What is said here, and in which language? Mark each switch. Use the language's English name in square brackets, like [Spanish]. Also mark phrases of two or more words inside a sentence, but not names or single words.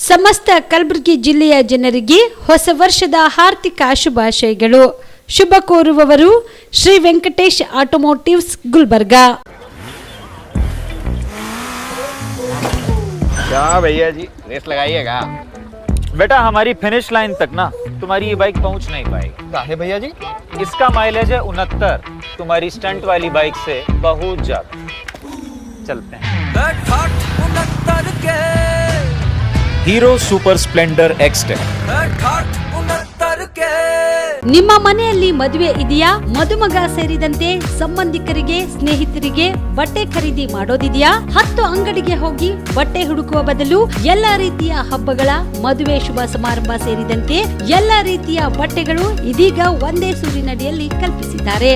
[Kannada] ಸಮಸ್ತ ಕಲಬುರಗಿ ಜಿಲ್ಲೆಯ ಜನರಿಗೆ ಹೊಸ ವರ್ಷದ ಹಾರ್ದಿಕ ಶುಭಾಶಯಗಳು. ಶುಭ ಕೋರುವವರು ಶ್ರೀ ವೆಂಕಟೇಶ್ ಆಟೋಮೋಟಿವ್ಸ್ ಗುಲ್ಬರ್ಗಾ. [Hindi] क्या भैया जी रेस लगाइएगा? बेटा हमारी [English] finish line [Hindi] तक ना तुम्हारी ये बाइक पहुंच नहीं पाएगी. काहे भैया जी? इसका माइलेज है 69, तुम्हारी स्टंट वाली बाइक से बहुत ज्यादा. चलते हैं. हीरो सुपर स्प्लेंडर एक्सटेक. [Kannada] ನಿಮ್ಮ ಮನೆಯಲ್ಲಿ ಮದುವೆ ಇದೆಯಾ? ಮದುಮಗ ಸೇರಿದಂತೆ ಸಂಬಂಧಿಕರಿಗೆ ಸ್ನೇಹಿತರಿಗೆ ಬಟ್ಟೆ ಖರೀದಿ ಮಾಡೋದಿದೆಯಾ? 10 ಅಂಗಡಿಗೆ ಹೋಗಿ ಬಟ್ಟೆ ಹುಡುಕುವ ಬದಲು ಎಲ್ಲಾ ರೀತಿಯ ಹಬ್ಬಗಳ ಮದುವೆ ಶುಭ ಸಮಾರಂಭ ಸೇರಿದಂತೆ ಎಲ್ಲಾ ರೀತಿಯ ಬಟ್ಟೆಗಳು ಇದೀಗ ಒಂದೇ ಸೂರಿನಡಿಯಲ್ಲಿ ಕಲ್ಪಿಸಿದ್ದಾರೆ.